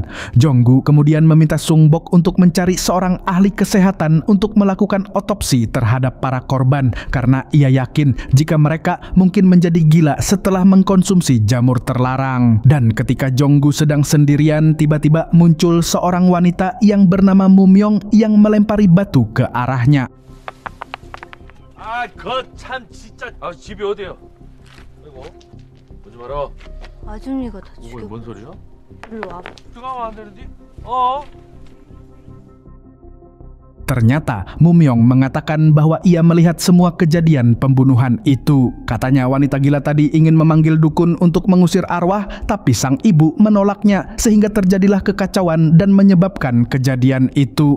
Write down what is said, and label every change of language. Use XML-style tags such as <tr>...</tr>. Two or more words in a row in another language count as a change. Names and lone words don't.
<id>Jong-gu kemudian meminta Sung-bok untuk mencari seorang ahli kesehatan untuk melakukan otopsi terhadap para korban karena ia yakin jika mereka mungkin menjadi gila setelah mengkonsumsi jamur terlarang. Dan ketika Jong-gu sedang sendirian, tiba-tiba muncul seorang wanita yang bernama Mumyong yang melempari batu ke arahnya.</id> <ko>집이 어디예요? 오지 마라. 아준이가 다 이거 뭔 소리야? 일로 와봐. 들어가면 안 되는데?</ko> <id>Ternyata Mumyong mengatakan bahwa ia melihat semua kejadian pembunuhan itu. Katanya wanita gila tadi ingin memanggil dukun untuk mengusir arwah, tapi sang ibu menolaknya sehingga terjadilah kekacauan dan menyebabkan kejadian itu.</id>